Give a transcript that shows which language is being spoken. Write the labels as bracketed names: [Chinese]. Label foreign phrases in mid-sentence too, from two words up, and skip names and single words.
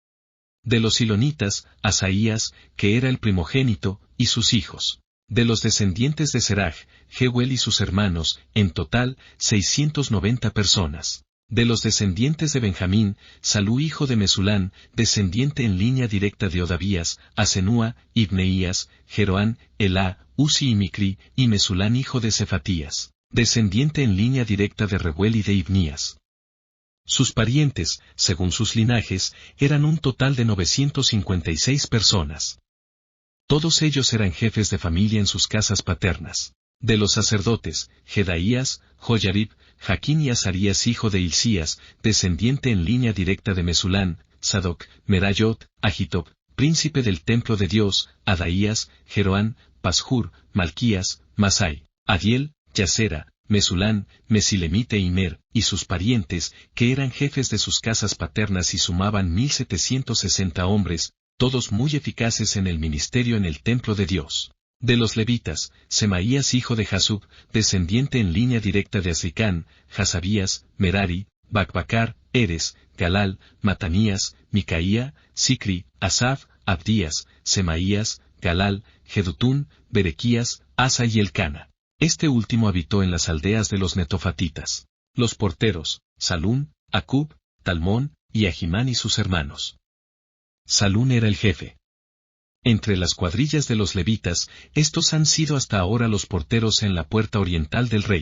[Spanish] De los silonitas, Asaías, que era el primogénito, y sus hijos. De los descendientes de Seraj, Jehuel y sus hermanos, en total, 690 personas. De los descendientes de Benjamín, Salú hijo de Mesulán, descendiente en línea directa de Odavías, Asenúa, Ibneías, Jeroán, Elá, Uzi y Micri, y Mesulán hijo de Cefatías, descendiente en línea directa de Rehuel y de Ibnías. Sus parientes, según sus linajes, eran un total de 956 personas. Todos ellos eran jefes de familia en sus casas paternas. De los sacerdotes, Jedaías, Joyarib, Jaquín y Azarías hijo de Hilcías, descendiente en línea directa de Mesulán, Sadoc, Merayot, Agitob, príncipe del templo de Dios, Adaías, Jeroán, Pashur, Malquías, Masai, Adiel, Yacera, Mesulán, Mesilemite y Mer, y sus parientes, que eran jefes de sus casas paternas y sumaban 1760 hombres, todos muy eficaces en el ministerio en el templo de Dios. De los levitas, Semaías hijo de Jasub, descendiente en línea directa de Azricán, Hasabías, Merari, Bacbacar, Eres, Galal, Matanías, Micaía, Sicri, Asaf, Abdías, Semaías, Galal, Jedutún, Berequías, Asa y Elcana. Este último habitó en las aldeas de los netofatitas. Los porteros, Salún, Acub, Talmón, y Ahimán y sus hermanos. Salún era el jefe. Entre las cuadrillas de los levitas, estos han sido hasta ahora los porteros en la puerta oriental del rey.